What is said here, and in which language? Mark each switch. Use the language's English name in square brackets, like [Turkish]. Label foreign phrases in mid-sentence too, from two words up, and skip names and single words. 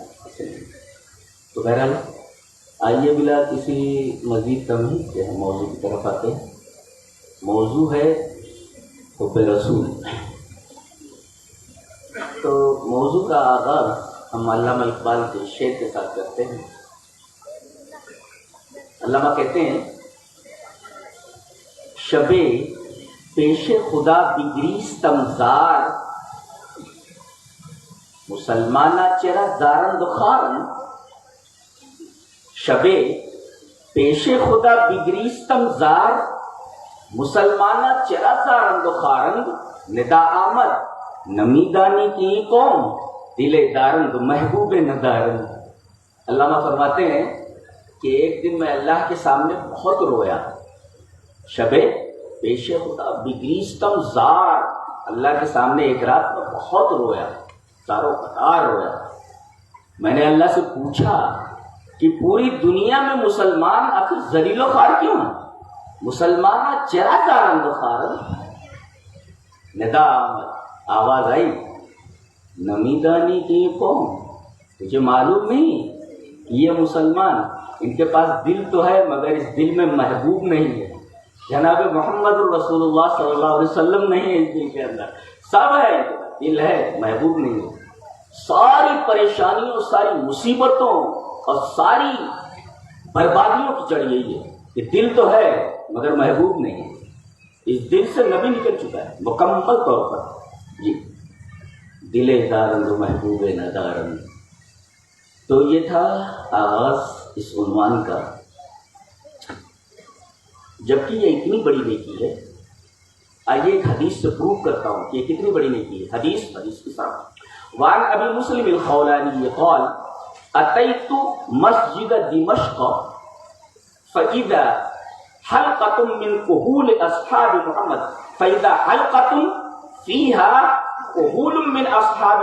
[Urdu] تو بہرحال آئیے بلا کسی مزید تمہید کے ہم موضوع کی طرف آتے ہیں. موضوع ہے حب رسول. تو موضوع کا آغاز ہم علامہ اقبال کے شعر کے ساتھ کرتے ہیں. علامہ کہتے ہیں، [Persian] شب پیش خدا بگریستم زار مسلمانہ چرا زارند خارن. شب پیش خدا بگریستم زار مسلمانہ چرا زارند خارند. ندا آمد نمیدانی کی قوم دل دارند محبوب ندارند. [Urdu] علامہ فرماتے ہیں کہ ایک دن میں اللہ کے سامنے بہت رویا. [Persian] شب پیش خدا بگریستم زار، [Urdu] اللہ کے سامنے ایک رات میں بہت رویا، زاروں قطار رویا. میں نے اللہ سے پوچھا کہ پوری دنیا میں مسلمان آخر ذلیل و خوار کیوں ہیں؟ [Persian] مسلمان چرا زارند خارند. ندا آمد، [Urdu] آواز آئی، [Persian] نمیدانی کی قوم، [Urdu] تجھے معلوم نہیں کہ یہ مسلمان، ان کے پاس دل تو ہے مگر اس دل میں محبوب نہیں ہے. جناب محمد رسول اللہ [Arabic] صلی اللہ علیہ وسلم [Urdu] نہیں ہے اس دل کے اندر. سب ہے، دل ہے، محبوب نہیں ہے. ساری پریشانیوں، ساری مصیبتوں اور ساری بربادیوں کی جڑ یہی ہے کہ دل تو ہے مگر محبوب نہیں ہے. اس دل سے نبی نکل چکا ہے مکمل طور پر. [Persian] جی دل دارند محبوب ندارند. [Urdu] تو یہ تھا آغاز اس عنوان کا. جبکہ یہ اتنی بڑی نیکی ہے. آئیے ایک حدیث سے پروف کرتا ہوں کہ یہ کتنی بڑی نیکی ہے. حدیث کی طرف. [Arabic] وعن ابی مسلم الخولانی قال اتیت مسجد دمشق فاذا حلقة من كهول اصحاب محمد فاذا حلقة فيها كهول من اصحاب